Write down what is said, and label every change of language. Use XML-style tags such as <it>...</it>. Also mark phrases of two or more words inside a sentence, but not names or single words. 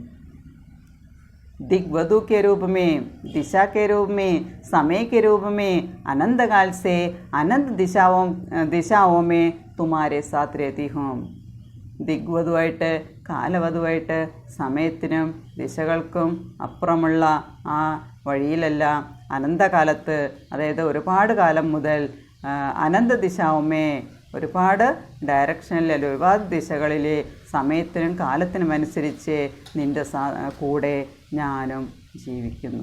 <hi>दिग्वधु के रूप में, दिशा के रूप में, समय के रूप में, अनंत काल से अनंत दिशाओं में तुम्हारे साथ रहती हूँ.</hi> <ml>ദിഗ്വധുവായിട്ട് കാലവധുവായിട്ട് സമയത്തിനും ദിശകൾക്കും അപ്പുറമുള്ള ആ വഴിയിലെല്ലാം അനന്തകാലത്ത്, അതായത് ഒരുപാട് കാലം മുതൽ അനന്ത ദിശാവുമേ, ഒരുപാട് ഡയറക്ഷനിൽ, ഒരുപാട് ദിശകളിൽ സമയത്തിനും കാലത്തിനും അനുസരിച്ച് നിൻ്റെ കൂടെ ഞാനും ജീവിക്കുന്നു.</ml>